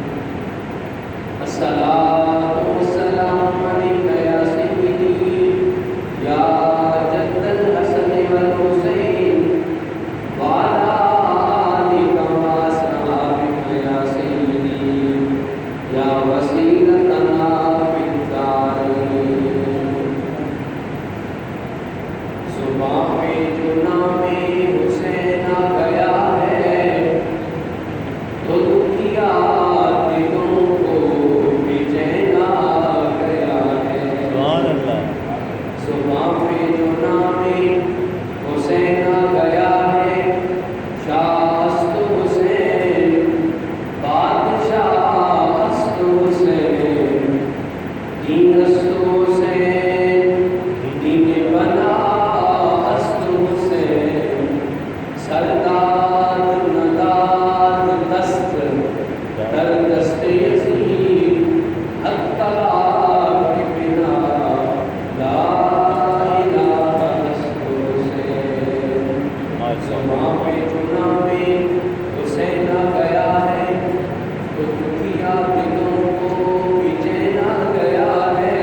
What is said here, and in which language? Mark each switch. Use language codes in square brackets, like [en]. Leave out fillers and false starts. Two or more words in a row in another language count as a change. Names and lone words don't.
[ar] الصلاة والسلام عليك يا سيدي يا جد الحسن والحسين وعلى آلك وأصحابك يا سيدي يا وسيلتنا في الدارين. [ur] صبح میں جو نام حسین آ گیا ہے تو دکھیا دلوں کو بھی چین آ گیا ہے. [ar] سبحان اللہ. [ur] صبح میں جو نام حسین آ گیا ہے [fa] شاہ است حسین بادشاہ است حسین دین است حسین دین بنا است حسین سردار نداد دست در دست یزید حتی کے بنا لا الہ است حسین. [ur] صبح میں جو نام حسین آ گیا ہے تو دکھیا دلوں کو بھی چین آ گیا ہے.